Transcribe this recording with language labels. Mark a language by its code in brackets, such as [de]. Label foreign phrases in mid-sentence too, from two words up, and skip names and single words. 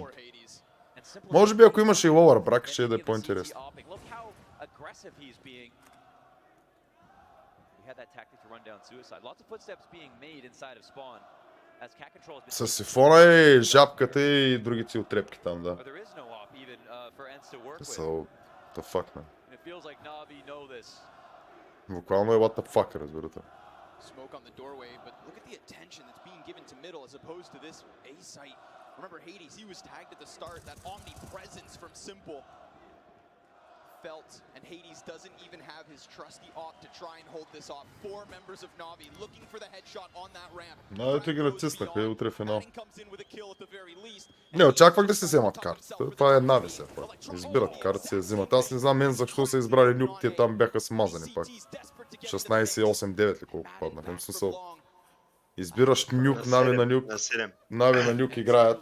[bg] Може би ако имаш и [en] lower bracket, [bg] ще да е по-интересно. С сифона и жабката и другите отрепки там, да. [en] So, the fuck, man. [bg] Буквално е [en] what the fuck, [bg] разбирате. [en] Smoke on the doorway, but look at the attention that's being given to middle as opposed to this A site. Remember Hades, he was tagged at the start, that omnipresence from Simple felt, and Hades doesn't even have his trusty op to try and hold this off. 4 members of Navi looking for the headshot on that ramp. [bg] Те ги натиснаха и утре финал. Не, очаквах да се вземат картата. Това е Нави все пак. Избират карта, се взимат. Аз не знам мен защо са избрали нюк, те там бяха смазани пак. 16-8-9 ли колко паднаха. В смисъл. Избираш нюк, Нави на нюк. Нави на нюк играят.